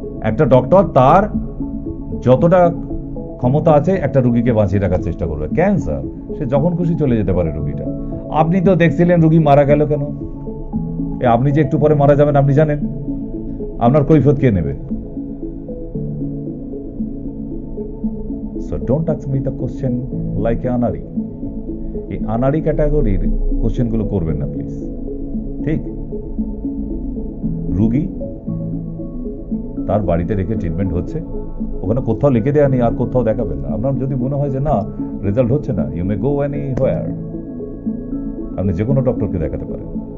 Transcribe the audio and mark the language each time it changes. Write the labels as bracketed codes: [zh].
[bn] একটা ডক্টর তার যতটা ক্ষমতা আছে একটা রোগীকে বাঁচিয়ে রাখার চেষ্টা করবে। ক্যান্সার সে যখন খুশি চলে যেতে পারে রোগীটা। আপনি তো দেখছিলেন রোগী মারা গেল কেন? আপনি যে একটু পরে মারা যাবেন আপনি জানেন, আপনার কৈফিয়ত কে নেবে? [en] So don't ask me the question like আনারি। [bn] এই আনারি ক্যাটাগরির কোশ্চেন গুলো করবেন না প্লিজ। ঠিক? রোগী তার বাড়িতে রেখে ট্রিটমেন্ট হচ্ছে, ওখানে কোথাও লিখে দেয়া নেই, আর কোথাও দেখাবেন না। আপনার যদি মনে হয় যে না রেজাল্ট হচ্ছে না, [en] you may go anywhere, [bn] আপনি যে কোনো ডক্টরকে দেখাতে পারেন।